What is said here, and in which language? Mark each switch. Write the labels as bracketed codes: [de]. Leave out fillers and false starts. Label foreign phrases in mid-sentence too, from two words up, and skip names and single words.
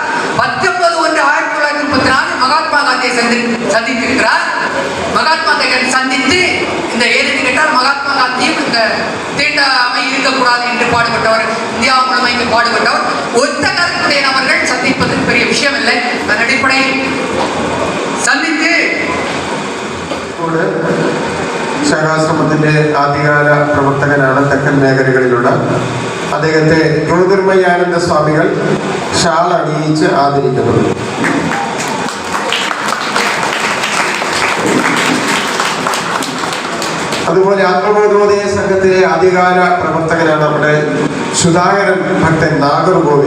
[ta] 19/1934 மகாத்மா காந்தியை சந்தித்திருக்கிறார். மகாத்மா காந்தியை சந்தித்து இந்த ஏன்னு கேட்டால் மகாத்மா காந்தியும் இந்த தீண்டாமை இருக்கக்கூடாது என்று பாடுபட்டவர், இந்தியா முழுமைக்கு பாடுபட்டவர். ஒத்த கருத்துடைய நபர்கள் சந்திப்பது பெரிய விஷயம் இல்லை. அதன் அடிப்படையில் [ml] സന്നിധി ശാഖാശ്രമത്തിന്റെ ആദ്യകാല പ്രവർത്തകനാണ് തെക്കൻ മേഖലകളിലുള്ള. അദ്ദേഹത്തെ ജ്യോതിർമയാനന്ദ സ്വാമികൾ ഷാൾ അണിയിച്ച് ആദരിക്കുന്നു. അതുപോലെ ആത്മബോധോദയ സംഘത്തിലെ ആദ്യകാല പ്രവർത്തകനാണ് നമ്മുടെ സുധാകരൻ ഭക്തൻ നാഗർകോവിൽ.